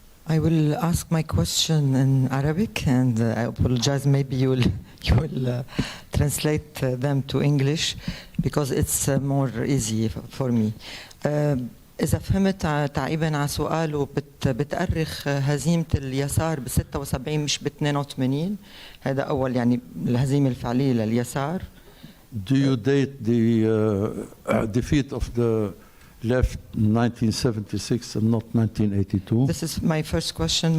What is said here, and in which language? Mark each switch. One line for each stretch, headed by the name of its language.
English: I will ask my question in Arabic, and I apologize. Maybe you will translate them to English because it's more easy for me.
Arabic: إذا فهمت تعقيبا على سؤاله بتأرخ هزيمة اليسار ب 76 مش ب 82. هذا أول يعني الهزيمة الفعلية لليسار.
English: Do you date the defeat of the left in 1976 and not 1982? This is my first question.